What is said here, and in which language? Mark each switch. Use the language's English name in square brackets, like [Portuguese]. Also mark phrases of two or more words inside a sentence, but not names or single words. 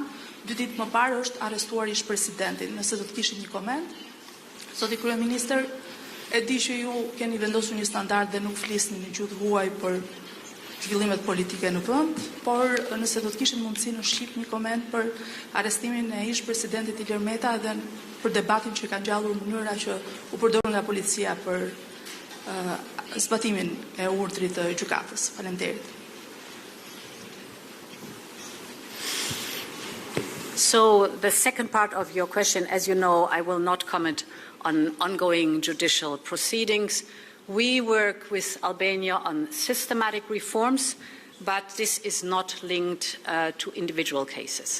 [Albanian] 2 ditë më parë është arrestuar ish presidenti. Nëse do të kishte një koment, zoti kryeministër, e di që ju keni vendosur një standard dhe nuk flisni në gjuhë huaj për zhvillimet politike në vend, por nëse do të kishte mundësi në Shqip një koment për arrestimin e ish presidentit Ilir Meta dhe për debatin që ka ngjallur mënyra që u përdor nga policia për zbatimin e urdhrit të gjykatës. Faleminderit. [English] So the second part of your question, as you know, I will not comment on ongoing judicial proceedings. We work with Albania on systematic reforms, but this is not linked to individual cases.